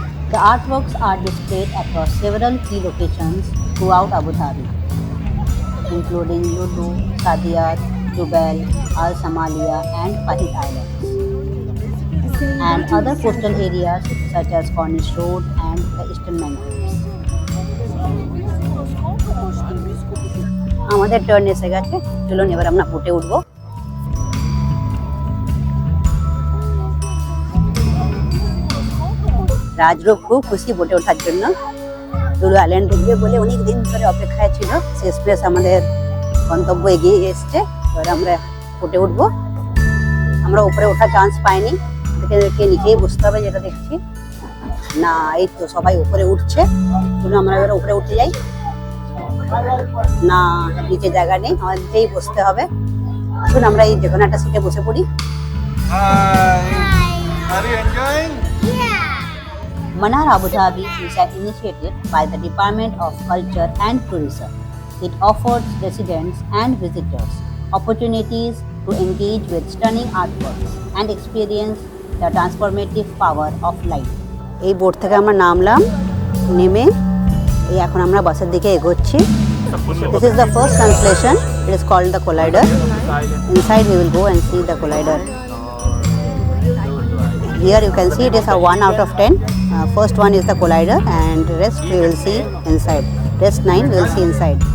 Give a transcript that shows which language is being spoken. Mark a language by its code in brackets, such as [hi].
[en] The artworks are displayed across several key locations throughout Abu Dhabi, including Lulu, Sadiyat, Jubal, Al Samalia, and Fahid Islands, and other coastal areas such as Corniche Road and the Eastern Mangroves. [bn] আমাদের turn এসে গেছে, চলুন এবার আমরা বোটে উঠবো। রাজরূপ খুব খুশি বোটে ওঠার জন্য। লুলু আইল্যান্ড ঢুকবে বলে অনেক দিন ধরে অপেক্ষায় ছিল। শেষমেশ আমাদের গন্তব্য এগিয়ে এসছে। এবার আমরা বোটে উঠবো। আমরা উপরে ওঠার চান্স পাইনি, এদেরকে নিচেই বসতে হবে, যেটা দেখছি না। এই তো সবাই উপরে উঠছে, চলুন আমরা এবার উপরে উঠে যাই। না, নিচে জায়গা নেই, আমাদের নিচেই বসতে হবে। আসুন আমরা এই যে কোনো একটা সিটে বসে পড়ি। [en] Are you enjoying? yeah. Manar Abu Dhabi is an initiative by the Department of Culture and Tourism. It offers residents and visitors opportunities to engage with stunning artworks and experience the transformative power of light. [bn] এই boat থেকে আমরা নামলাম, নেমে এই এখন আমরা বাসের দিকে এগোচ্ছি। [en] This is the first translation. It is called the collider. Inside we will go and see the collider. Here you can see it is a 1 out of 10. First one is the collider and rest we will see inside. Rest 9 we will see inside.